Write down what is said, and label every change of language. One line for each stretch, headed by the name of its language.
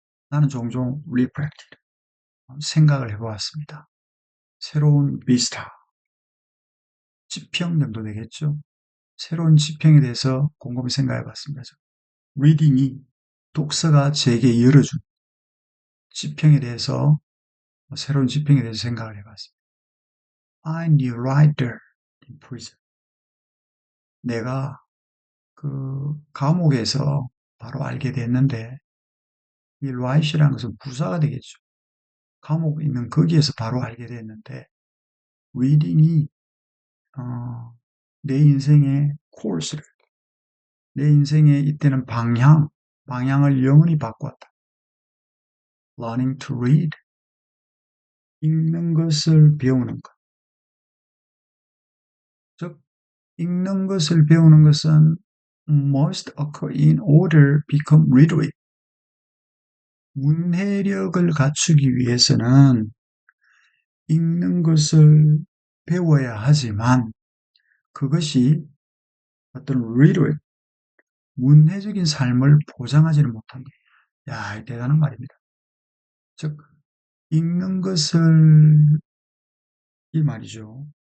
Korean: 나는 종종
English: reflect,
Korean: 생각을 해보았습니다. 새로운 비스타, 지평 정도 되겠죠. 새로운 지평에 대해서 곰곰이 생각해 봤습니다. 리딩이 독서가 제게 열어준 지평에 대해서 새로운 지평에 대해서 생각을 해봤습니다.
English: I knew right there in prison.
Korean: 내가 그 감옥에서 바로 알게 됐는데 이 right이라는 것은 부사가 되겠죠. 감옥에 있는 거기에서 바로 알게 됐는데 reading이 내 인생의 코र्스를 내 인생의 이때는 방향을 영원히 바꿨다.
English: Learning to read,
Korean: 읽는 것을 배우는 것. 즉, 읽는 것을 배우는 것은
English: must occur in order become literate.
Korean: 문해력을 갖추기 위해서는 읽는 것을 배워야 하지만 그것이 어떤 literate, 문해적인 삶을 보장하지는 못한다. 야, 대단한 말입니다. 즉, 읽는 것을, 이 말이죠.